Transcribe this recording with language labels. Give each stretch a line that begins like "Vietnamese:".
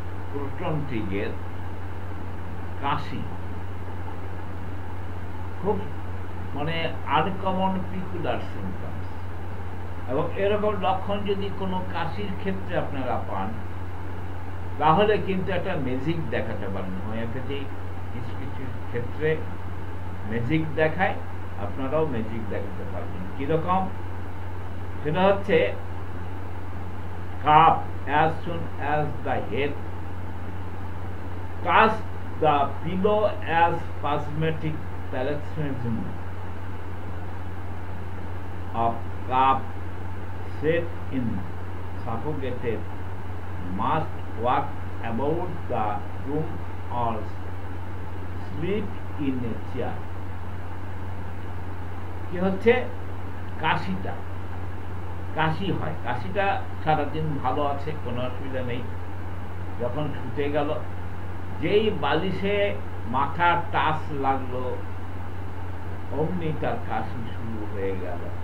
Bangla: প্রোটনটিকের কাশি খুব মানে uncommon peculiar symptoms, এবং এরকম লক্ষণ যদি কোনো কাশির ক্ষেত্রে আপনারা পান তাহলে কিন্তু একটা ম্যাজিক দেখাতে পারেন। হোমিওপ্যাথি কিছু কিছু ক্ষেত্রে ম্যাজিক দেখায়, আপনারাও ম্যাজিক দেখাতে পারবেন। কিরকম? সেটা হচ্ছে cup
English: as soon as the head touch the pillow as spasmodic paroxysm of cough set in, suffocated, must walk about the room or sleep in a chair।
Bangla: কি হচ্ছে? কাশিটা, কাশি হয়, কাশিটা সারাদিন ভালো আছে, কোনো অসুবিধা নেই, যখন শুতে গেল যেই বালিশে মাথা টাচ লাগলো অমনি তার কাশি শুরু হয়ে গেল।